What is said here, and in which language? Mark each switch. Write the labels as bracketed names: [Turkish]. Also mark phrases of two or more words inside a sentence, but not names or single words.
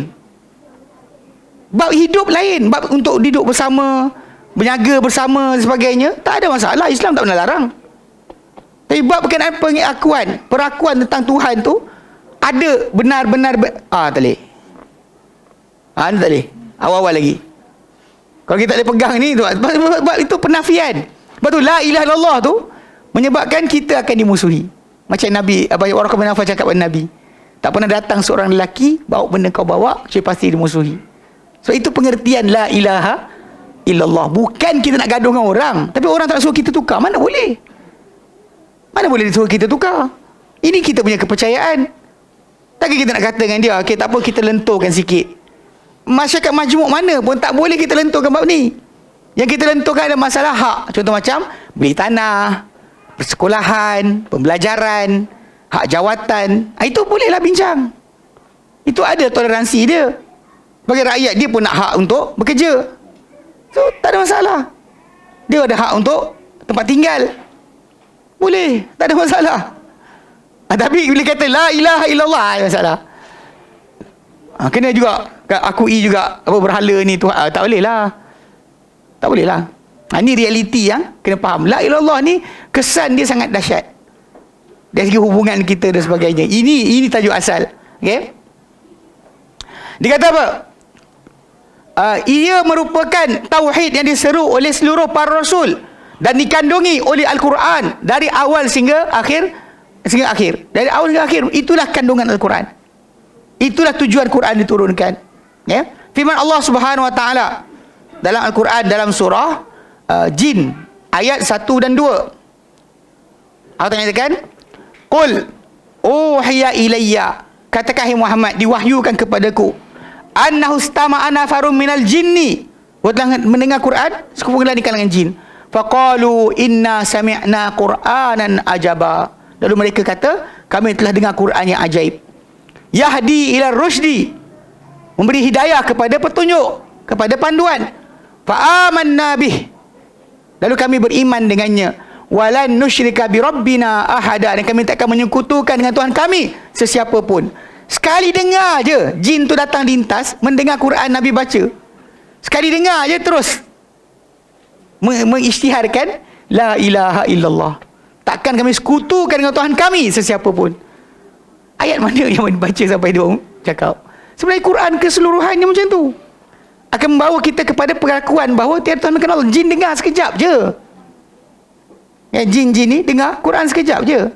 [Malay] Bab hidup lain, bab untuk hidup bersama, berniaga bersama dan sebagainya, tak ada masalah. Islam tak pernah larang. Tapi bab berkenaan perakuan tentang Tuhan tu, ada benar-benar tak boleh. Tak boleh. Awal-awal lagi. Kalau kita tak boleh pegang ni tu, sebab itu penafian. Sebab tu [Arabic] لا إله إلا الله [Malay] tu menyebabkan kita akan dimusuhi. Macam Nabi Waraqah bin Nawfal cakap kepada Nabi, tak pernah datang seorang lelaki bawa benda kau bawa kecuali pasti dimusuhi. So itu pengertian [Arabic] لا إله إلا الله. [Malay] Bukan kita nak gaduh dengan orang, tapi orang tak suruh kita tukar. Mana boleh? Mana boleh disuruh kita tukar? Ini kita punya kepercayaan. Takkan kita nak kata dengan dia, okey tak apa, kita lenturkan sikit. Masyarakat majmuk mana pun tak boleh kita lenturkan bab ni. Yang kita lenturkan ada masalah hak. Contoh macam beli tanah, persekolahan, pembelajaran, hak jawatan. Itu bolehlah bincang. Itu ada toleransi dia. Bagi rakyat, dia pun nak hak untuk bekerja. So, tak ada masalah. Dia ada hak untuk tempat tinggal. Boleh, tak ada masalah. Tapi bila kata [Arabic] لا إله إلا الله, [Malay] ada masalah. Kena juga akui juga apa berhala ni Tuhan. Tak boleh lah. Tak boleh lah. Ini realiti yang kena faham. [Arabic] لا إله إلا الله [Malay] ni kesan dia sangat dahsyat. Dari segi hubungan kita dan sebagainya. Ini tajuk asal. Okey. Dia kata apa? Ia merupakan tauhid yang diseru oleh seluruh para rasul dan dikandungi oleh Al-Quran dari awal sehingga akhir. Dari awal hingga akhir, itulah kandungan Al-Quran. Itulah tujuan Quran diturunkan. Ya. Firman Allah [Arabic] سبحانه وتعالى [Malay] dalam Al-Quran dalam surah Jin ayat 1 dan 2. Allah nyatakan, [Arabic] "قل أوحي إلي." [Malay] Katakan hai Muhammad, diwahyukan kepadaku, [Arabic] أنه استمع نفر من الجن. [Malay] Telah mendengar Quran sekumpulan di kalangan jin. [Arabic] فقالوا إنا سمعنا قرآنا عجبا. [Malay] Lalu mereka kata, kami telah dengar Quran yang ajaib. [Arabic] يهدي إلى الرشد, [Malay] memberi hidayah kepada petunjuk, kepada panduan. [Arabic] فآمنا به, [Malay] lalu kami beriman dengannya. [Arabic] ولن نشرك بربنا أحدا, [Malay] dan kami tak akan menyekutukan dengan Tuhan kami sesiapa pun. Sekali dengar je jin tu datang lintas mendengar Quran Nabi baca. Sekali dengar je terus mengisytiharkan [Arabic] لا إله إلا الله. [Malay] Takkan kami sekutukan dengan Tuhan kami sesiapa pun. Ayat mana yang dibaca sampai dia cakap? Sebenarnya Quran keseluruhannya macam tu. Akan membawa kita kepada pengakuan bahawa tiada Tuhan mengenal Allah. Jin dengar sekejap je. Ya, jin-jin ni dengar Quran sekejap je.